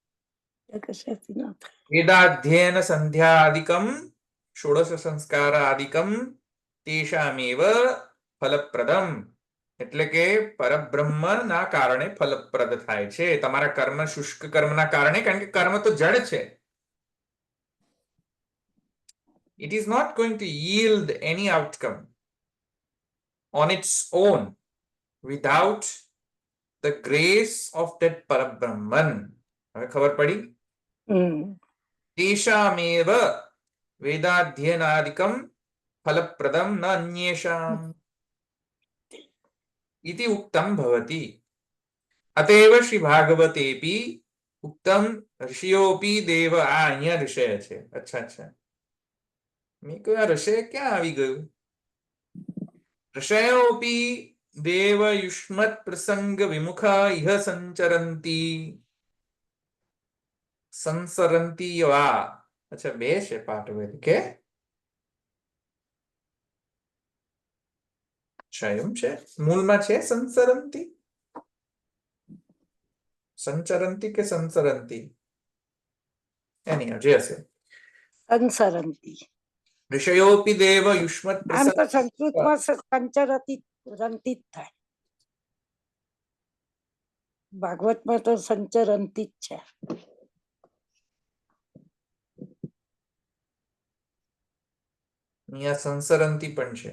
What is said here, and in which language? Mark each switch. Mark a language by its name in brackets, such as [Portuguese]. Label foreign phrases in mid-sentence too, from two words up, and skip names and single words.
[Sanskrit] વેદાધ્યયન સંધ્યાદિકમ ષોડશ સંસ્કારાદિકમ તેષામેવ ફલપ્રદમ, [Gujarati] એટલે કે પરબ્રહ્મ ના કારણે ફલપ્રદ થાય છે. તમારા કર્મ શુષ્ક કર્મના કારણે, કારણ કે કર્મ તો જડ છે. [English] It is not going to yield any outcome on its own without the grace of that Parabrahman. [Gujarati] હવે ખબર પડી? [Sanskrit] તેષામેવ વેદાધ્યનાદિકમ ફલપ્રદમ ન અન્યેષામ इति उक्तम भवति. अतएव श्री भागवतेपि उक्तम ऋषियोपि देव. [Gujarati] आ અહીંયા ऋषय છે. अच्छा મેં કહ્યું આ ઋષય ક્યાં આવી ગયું? [Sanskrit] ऋषयोपि देव युष्मत् प्रसंग विमुखा इह संचरन्ति. संसरन्ति वा. [Gujarati] अच्छा બે છે પાઠ કે ક્ષયમ છે, મૂળમાં છે સંસરંતી, સંચરંતી કે સંસરંતી, એની જે હશે સંસરંતી. [Sanskrit] ऋषयोपि देव युष्मत् [Gujarati] આમ તો [Sanskrit] प्रसंग. [Gujarati] સંસ્કૃતમાં સંચરતી રંતી જ થાય, ભાગવતમાં તો સંચરંતી જ છે. અહીંયા સંસરંતી પણ છે.